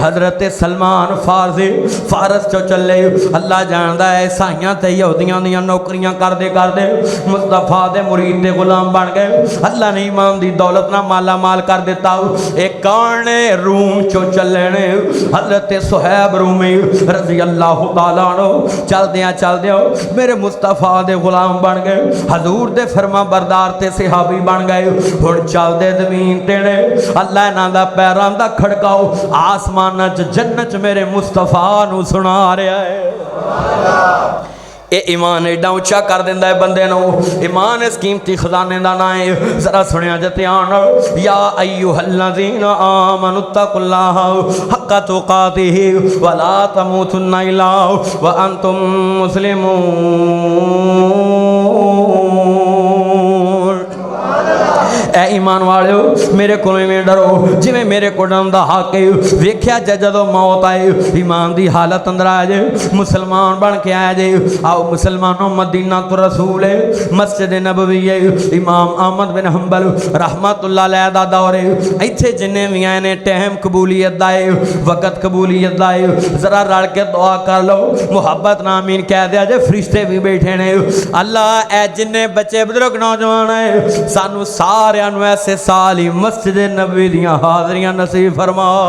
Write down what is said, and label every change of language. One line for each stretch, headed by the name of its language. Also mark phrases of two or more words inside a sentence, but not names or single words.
Punjabi: حضرت سلمان فارسی فارس چوں چلے. اللہ جاندا ہے عیسائیاں تے یہودیاں دیاں نوکریاں کردے کردے مصطفیٰ دے مرید دے غلام بن گئے. اللہ نے ایمان دی دولت نال مالا مال کر دتا.
Urdu: یہ کون ہے?
Punjabi: روم چوں چلے نے، حضرت صہیب رومی
Arabic: رضي الله تعالى عنه
Punjabi: چلدیاں چلدیاں میرے مصطفیٰ دے غلام بن گئے، حضور دے فرماں بردار تے صحابی بن گئے. ہن چلدے زمین تے نے، اللہ انہاں دا پیراں دا کھڑکا اسماناں چ جنت چ میرے مصطفیٰ نوں سنا رہا ہے. ایہ ایمان ایڈا اچا کر دیندا ہے بندے نوں.
Urdu: ایمان اس قیمتی خزانے کا نام ہے.
Punjabi: ذرا سنیا جے دھیان نال,
Arabic: يا أيها الذين آمنوا اتقوا الله حق تقاته ولا تموتن إلا وأنتم مسلمون.
Punjabi: اے ایمان والیو، میرے کو ڈرو جویں میرے کو ڈرن دا حق ہے. ویکھیا جے جدوں موت آئے ایمان دی حالت اندر آ جائے، مسلمان بن کے آیا جے. آؤ مسلمانو، مدینہ تے رسول ہے، مسجد نبوی ہے، امام احمد بن حنبل
Arabic: رحمة الله عليه
Punjabi: دا دور ہے. ایتھے جنے وی آئے نے ٹائم قبولیت دا ہے، وقت قبولیت دا ہے, वक़्त कबूलियत दा है। ذرا رل کے دعا کر لو، محبت نال آمین کہہ دیا جے. فرشتے وی بیٹھے نے. اللہ اے جنے بچے بزرگ نوجوان ہے، سانوں سارے ایسے سال ہی مسجد نبوی دیاں حاضریاں نصیب فرما.